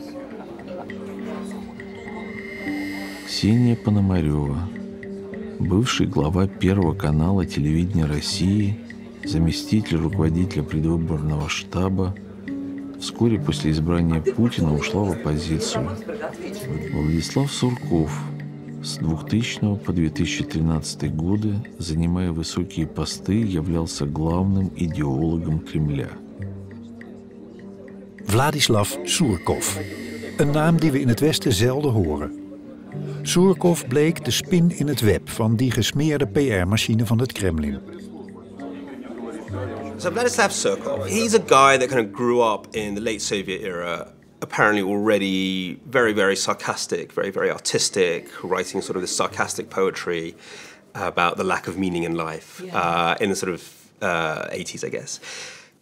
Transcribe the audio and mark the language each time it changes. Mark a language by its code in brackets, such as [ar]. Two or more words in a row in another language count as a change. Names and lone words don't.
[ru] Ксения Пономарева, бывший глава Первого канала телевидения России, заместитель руководителя предвыборного штаба, вскоре после избрания Путина ушла в оппозицию. Владислав Сурков, с 2000 по 2013 годы, занимая высокие посты, являлся главным идеологом Кремля. [nl] Vladislav Surkov, een naam die we in het Westen zelden horen. Surkov bleek de spin in het web van die gesmeerde PR-machine van het Kremlin. [en] So Vladislav Surkov, he's a guy that kind of grew up in the late Soviet era, apparently already very, very sarcastic, very, very artistic, writing sort of this sarcastic poetry about the lack of meaning in life in the sort of 80s, I guess.